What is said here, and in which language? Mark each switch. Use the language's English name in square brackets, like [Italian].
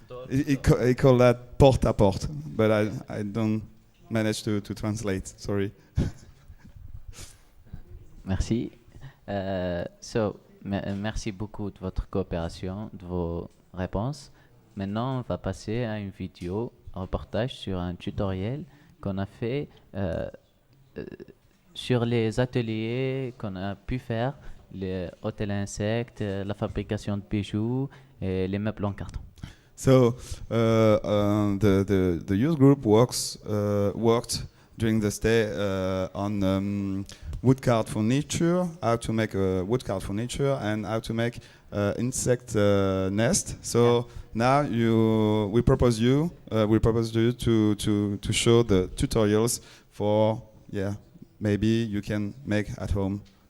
[English] He call that porte à porte, but I don't manage to translate. Sorry. [French] Merci. Merci beaucoup de votre coopération, de vos réponses. Maintenant, on va passer à une vidéo, un reportage sur un tutoriel qu'on a fait sur les ateliers qu'on a pu faire, les hôtels à insectes, la fabrication de bijoux et les meubles en carton. [English] So the youth group worked during the stay on wood card furniture, how to make wood card furniture, and how to make insect nest. So now we propose you to show the tutorials for maybe you can make at home.